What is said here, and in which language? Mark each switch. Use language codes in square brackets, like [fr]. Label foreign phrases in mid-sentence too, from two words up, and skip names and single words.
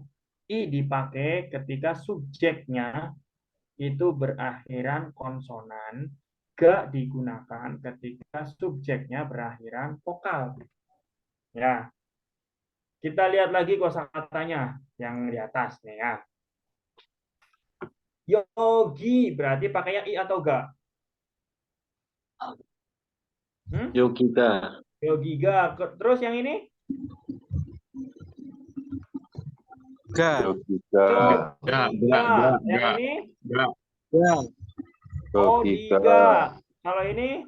[id] I dipakai ketika subjeknya itu berakhiran konsonan, ga digunakan ketika subjeknya berakhiran vokal. Ya. Kita lihat lagi kosakatanya yang di atas nih ya. Yogi berarti pakainya I atau ga? [ko] Yogika. [id] Yogiga. Terus yang ini? [ko] Ga. Yogika. [id] Yogiga. Yang ini? [ko] Ga. [id] Odiga. Kalau ini?